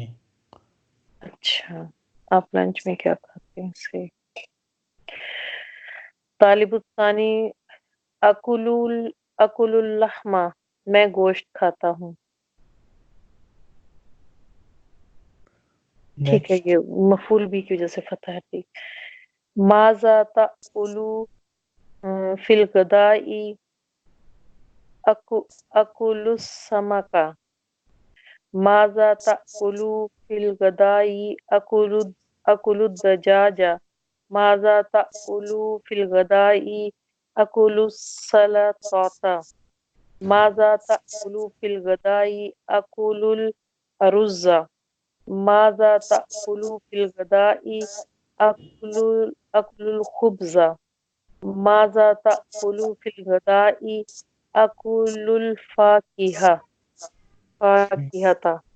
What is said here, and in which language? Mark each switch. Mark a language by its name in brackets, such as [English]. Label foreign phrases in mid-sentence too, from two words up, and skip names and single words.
[Hindi] अच्छा, आप लंच में क्या खाते हैं से। तालिबुस्तानी [Arabic] آكل اللحم, [Hindi] मैं गोश्त खाता हूँ। ठीक है, नेक्स्ट। ये मफूल भी की वजह से फतह है। ठीक। [Arabic] ماذا تأكل في الغداء آكل السمك، ماذا تأكل في الغداء آكل الدجاجة، ماذا تأكل في الغداء آكل السلطة، ماذا تأكل في الغداء آكل الأرز، ماذا تأكل في الغداء آكل الخبز، ماذا تأكل في الغداء آكل الفاكهة.